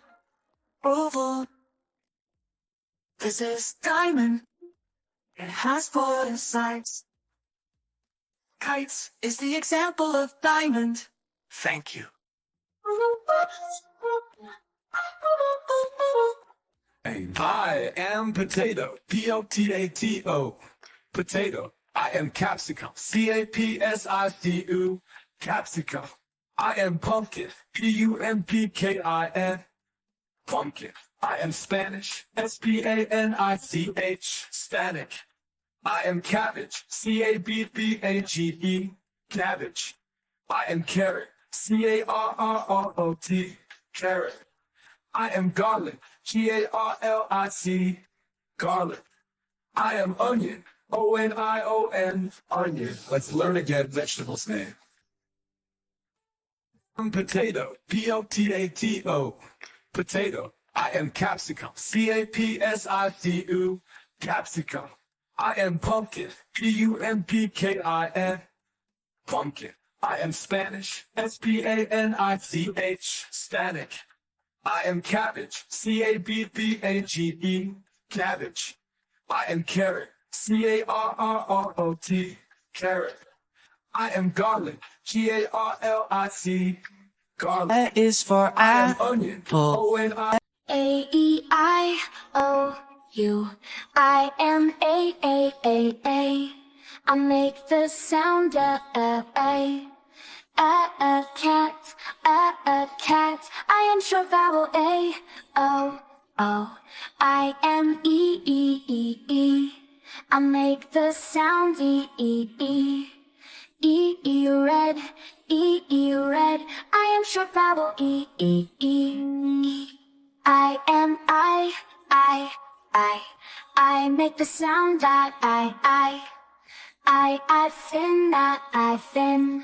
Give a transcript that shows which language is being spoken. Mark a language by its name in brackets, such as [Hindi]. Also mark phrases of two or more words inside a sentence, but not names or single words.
[English] Oval. This is diamond. It has 4 sides. Kites is the example of diamond. Thank you. I am potato. P-O-T-A-T-O. Potato. I am capsicum. C-A-P-S-I-C-U. Capsicum. I am pumpkin. P-U-M-P-K-I-N. Pumpkin. I am Spanish. S-P-A-N-I-C-H. Spanish. I am cabbage. C-A-B-B-A-G-E. Cabbage. I am carrot. C-A-R-R-R-O-T. Carrot. I am garlic. G-A-R-L-I-C. Garlic. I am onion. O-N-I-O-N. Onion. Let's learn again vegetables name. Potato. P-O-T-A-T-O. Potato. I am capsicum. C-A-P-S-I-C-U. Capsicum. I am pumpkin. P-U-M-P-K-I-N. Pumpkin. I am Spanish, S-P-A-N-I-C-H, Stanic. I am cabbage, C-A-B-B-A-G-E, cabbage. I am carrot, C-A-R-R-R-O-T, carrot. I am garlic, G-A-R-L-I-C, garlic. That is for I am onion, apple. O-N-I. A-E-I-O-U. I am A-A-A-A. I make the sound A-A. Cat, cat. I am short vowel A-O-O. I am E-E-E-E. I make the sound E-E-E. E-E red, E-E red. I am short vowel E-E-E. I am I make the sound I thin, I thin.